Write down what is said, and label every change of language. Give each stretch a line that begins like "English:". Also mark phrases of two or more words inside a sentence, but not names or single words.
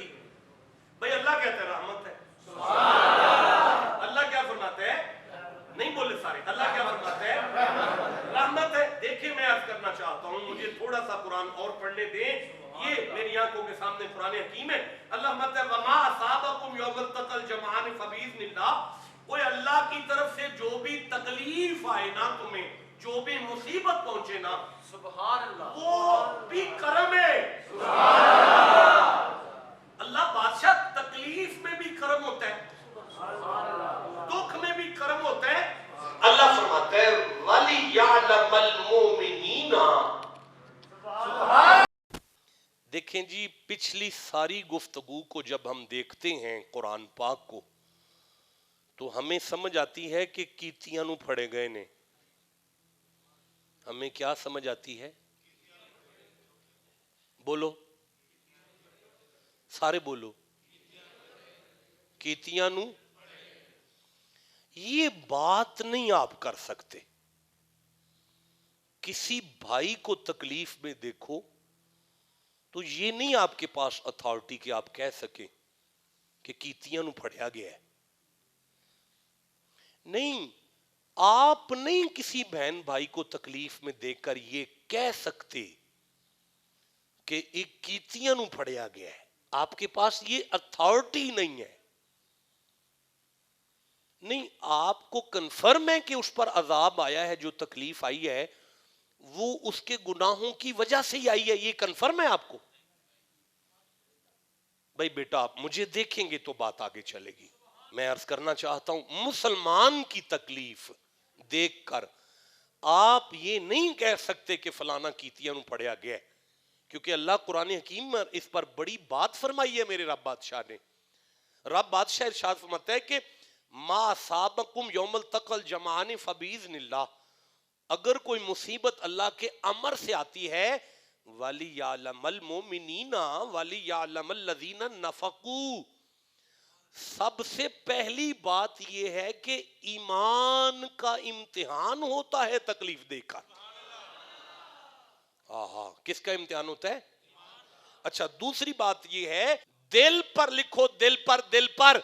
Urdu: بھائی اللہ کہتا ہے رحمت ہے.
Arabic: سبحان اللہ.
Urdu: اللہ کیا فرماتا ہے؟ نہیں بولے سارے. اللہ کیا فرماتا ہے؟ رحمت ہے. دیکھیں میں عرض کرنا چاہتا ہوں، مجھے تھوڑا سا قرآن اور پڑھنے دیں. یہ میری آنکھوں کے سامنے قرآن حکیم ہے. اللہ فرماتا ہے
Arabic: وَمَا أَصَابَكُمْ يَوْمَ التَّقَى الْجَمْعَانِ فَبِإِذْنِ اللَّهِ.
Urdu: کوئی اللہ کی طرف سے جو بھی تکلیف آئے نا، تمہیں جو بھی مصیبت پہنچے نا،
Arabic: سبحان اللہ،
Urdu: وہ بھی کرم ہے.
Arabic: سبحان اللہ.
Urdu: اللہ بادشاہ تکلیف میں بھی کرم ہوتا ہے، دکھ میں بھی کرم ہوتا ہے. اللہ فرماتا ہے
Arabic: وَلِيَعْلَمَ الْمُؤْمِنِينَ.
Urdu: دیکھیں جی پچھلی ساری گفتگو کو جب ہم دیکھتے ہیں قرآن پاک کو، تو ہمیں سمجھ آتی ہے کہ
Punjabi: کیتیاں نو پھڑے گئے نے.
Urdu: ہمیں کیا سمجھ آتی ہے؟ بولو سارے بولو.
Punjabi: کیتیاں نو.
Urdu: یہ بات نہیں آپ کر سکتے. کسی بھائی کو تکلیف میں دیکھو تو یہ نہیں آپ کے پاس اتھارٹی کہ آپ کہہ سکیں کہ
Punjabi: کیتیاں نو پھڑیا
Urdu: گیا ہے. نہیں، آپ نہیں کسی بہن بھائی کو تکلیف میں دیکھ کر یہ کہہ سکتے کہ ایک
Punjabi: کیتیاں نو پھڑیا
Urdu: گیا ہے. آپ کے پاس یہ اتھارٹی نہیں ہے. نہیں، آپ کو کنفرم ہے کہ اس پر عذاب آیا ہے، جو تکلیف آئی ہے وہ اس کے گناہوں کی وجہ سے ہی آئی ہے، یہ کنفرم ہے آپ کو؟ بھائی بیٹا آپ مجھے دیکھیں گے تو بات آگے چلے گی. میں عرض کرنا چاہتا ہوں مسلمان کی تکلیف دیکھ کر آپ یہ نہیں کہہ سکتے کہ فلانا
Punjabi: کیتیاں نو پڑیا
Urdu: گیا ہے، کیونکہ اللہ قرآن حکیم میں اس پر بڑی بات فرمائی ہے. میرے رب بادشاہ نے، رب بادشاہ ارشاد فرماتا ہے کہ
Arabic: ما اصابکم یوم التقى الجمعان فباذن اللہ،
Urdu: اگر کوئی مصیبت اللہ کے امر سے آتی ہے
Arabic: وَلِيَعْلَمَ الْمُؤْمِنِينَ وَلِيَعْلَمَ الَّذِينَ نَفَقُوا،
Urdu: سب سے پہلی بات یہ ہے کہ ایمان کا امتحان ہوتا ہے تکلیف دے کر. کس کا امتحان ہوتا ہے؟ اچھا، دوسری بات یہ ہے دل پر لکھو، دل پر، دل پر.